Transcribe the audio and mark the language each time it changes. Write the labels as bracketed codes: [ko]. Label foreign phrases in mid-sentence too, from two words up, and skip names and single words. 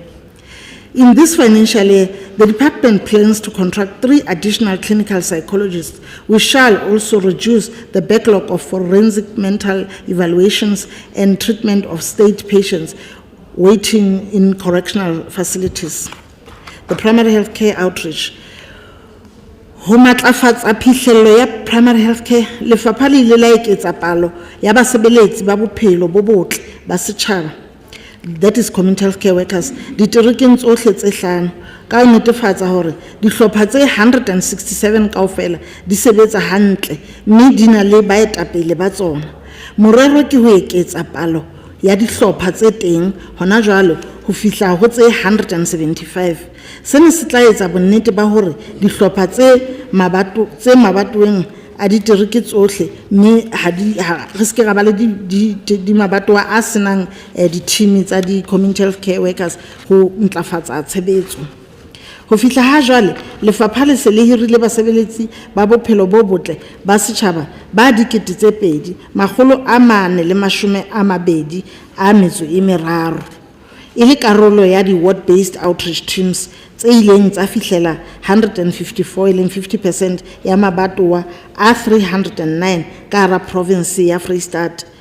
[en] In this financial year, the department plans to contract 3 additional clinical psychologists. We shall also reduce the backlog of forensic mental evaluations and treatment of state patients waiting in correctional facilities. The primary health care outreach. [st] Ho matlafatsa phihlello ya [en] primary health care, [st] lefapha le ile la eketsa palo ya basebeletsi ba bophelo bo botle ba setjhaba. [en] that is community health care workers, [st] diterekeng tsohle tse hlano, ka ho netefatsa hore dihlopha tse 167 kaofela di sebetsa hantle, mme di na le baetapele ba tsona. Morero ke ho eketsa palo ya dihlopha tse teng hona jwale ho fihla ho tse 175. Sena se tla etsa bonnete ba hore dihlopha tse mabatoweng a ditereke tsohle, mme re se ke ra ba le di mabatowa a senang di-team tsa di- [en] community health care workers [st] ho ntlafatsa tshebetso. Ho fihla ha jwale lefapha le se le hirile basebeletsi ba bophelo bo botle ba setjhaba ba 2,423 e le karolo ya di- [en] ward-based outreach teams [st] tse ileng tsa fihlela 154 e leng 50% ya mabatowa a 309 ka hara province ya Freistata.